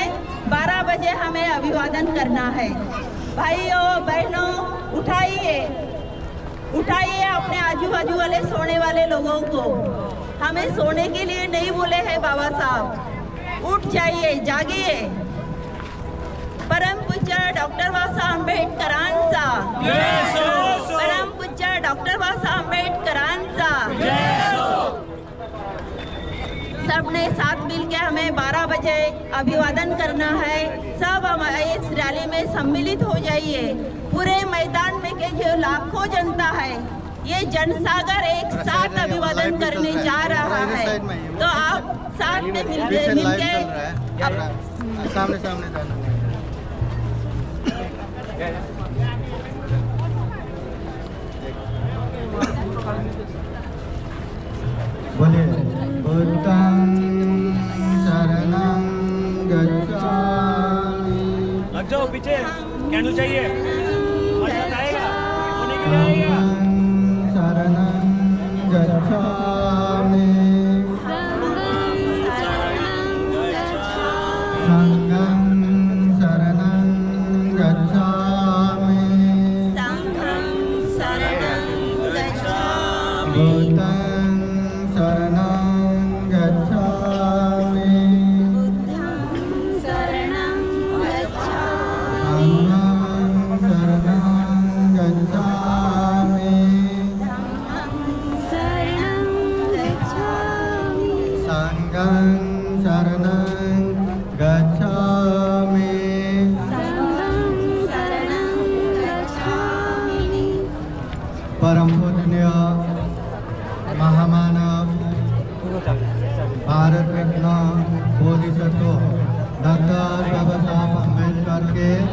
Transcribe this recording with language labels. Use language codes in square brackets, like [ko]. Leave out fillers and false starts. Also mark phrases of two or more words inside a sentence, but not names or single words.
[hi] 12 बजे हमें अभिवादन करना है। भाइयों बहनों उठाइए अपने आजू बाजू वाले सोने वाले लोगों को। हमें सोने के लिए नहीं बोले हैं बाबा साहब। उठ जाइए, जागिए। [mr] परम पूज्य डॉक्टर बाबासाहेब आंबेडकरांचा, परम पूज्य डॉक्टर बाबासाहेब आंबेडकरांचा। [hi] सबने साथ मिलके हमें 12 बजे अभिवादन करना है। सब हम इस रैली में सम्मिलित हो जाइए। पूरे मैदान में के जो लाखों जनता है, ये जनसागर एक साथ अभिवादन करने जा रहा है। तो आप साथ में मिलके सामने बोलिए [pi] बुद्धं शरणं गच्छामि। [hi] लग जाओ पीछे, कैंडल चाहिए। आएगा होने के लिए आएगा। [pi] शरणं गच्छामि संघं शरणं गच्छामि बुद्धं शरणं गच्छामि संघं शरणं गच्छामि संघं शरणं गच्छामि। [hi] परम पूजनीय महामानव भारत रत्न बोधिसत्व डॉक्टर बाबा साहब अम्बेडकर के